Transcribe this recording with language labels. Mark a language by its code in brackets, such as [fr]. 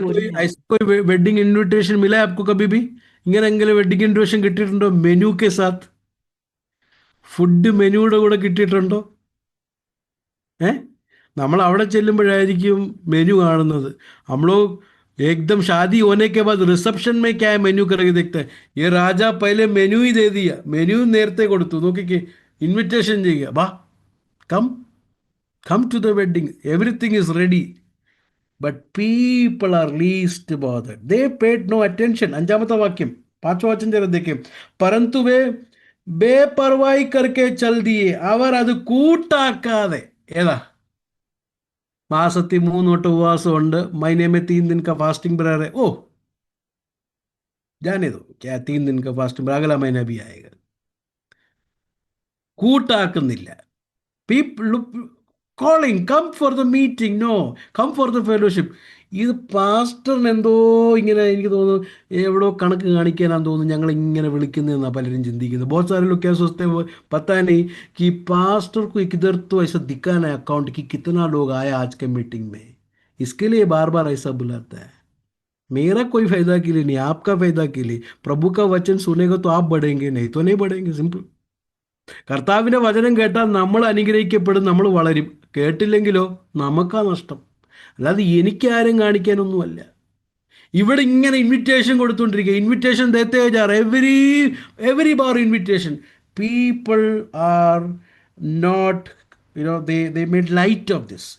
[hi] ऐसा भोजन आओ। कोई वेडिंग इनविटेशन मिला है आपको कभी भी? [ml] ഇങ്ങനെ വെഡിങ് ഇൻവിറ്റേഷൻ കിട്ടിയിട്ടുണ്ടോ? [hi] മെനു കെ സാത്ത്, [ml] ഫുഡ് മെനുയുടെ കൂടെ കിട്ടിയിട്ടുണ്ടോ? ഏ നമ്മൾ അവിടെ ചെല്ലുമ്പോഴായിരിക്കും മെനു കാണുന്നത്. [hi] നമ്മൾ एकदम शादी होने के बाद റിസപ്ഷൻ में क्या है मेन्यू करके देखते हैं, ये राजा पहले मेन्यू ही दे दिया, [ml] മെനു നേരത്തെ കൊടുത്തു. നോക്കിക്കേ, ഇൻവിറ്റേഷൻ ചെയ്യുക, വാ, [en] Come come to the wedding, everything is ready. But people are least bothered. They paid no attention. [ml] 5-ാമത്തെ വാക്യം, [hi] 5വാं വചനം जरा देखिए, परंतु वे बेपरवाही करके चल दिए, [ml] അവർ അത് കൂട്ടാക്കാതെ. ഏതാ മാസത്തിൽ 3 വട്ടം ഉപവാസമുണ്ട്, [hi] महीने में 3 दिन का फास्टिंग ब्रदर है, ओ जाने दो, क्या 3 दिन का फास्टिंग, अगला महीना भी आएगा. [ml] കൂട്ടാക്കുന്നില്ല. [en] People calling, come for the meeting, no, come for the fellowship. [ml] ഇത് പാസ്റ്ററിന് എന്തോ ഇങ്ങനെ, എനിക്ക് തോന്നുന്നു എവിടോ കണക്ക് കാണിക്കാനാന്ന് തോന്നുന്നു ഞങ്ങൾ ഇങ്ങനെ വിളിക്കുന്നതെന്നാണ് പലരും ചിന്തിക്കുന്നത്. [hi] बहुत सारे लोग क्या सोचते हैं, वो पता नहीं कि पास्टर को किधर तो ऐसा दिखाना है अकाउंट कि कितना लोग आए आज के मीटिंग में, इसके लिए बार बार ऐसा बुलाता है. मेरा कोई फायदा के लिए नहीं, आपका फायदा के लिए. प्रभु का वचन सुनेगा तो आप बढ़ेंगे, नहीं तो नहीं बढ़ेंगे, सिंपल. [ml] കർത്താവിൻ്റെ വചനം കേട്ടാൽ നമ്മൾ അനുഗ്രഹിക്കപ്പെടും, നമ്മൾ വളരും. കേട്ടില്ലെങ്കിലോ നമുക്കാ നഷ്ടം, അല്ലാതെ എനിക്കാരും കാണിക്കാനൊന്നുമല്ല. ഇവിടെ ഇങ്ങനെ invitation കൊടുത്തുകൊണ്ടിരിക്കുക, [hi] invitation ദേത്തെ jar, every bar invitation. [en] People are not, they made light of this.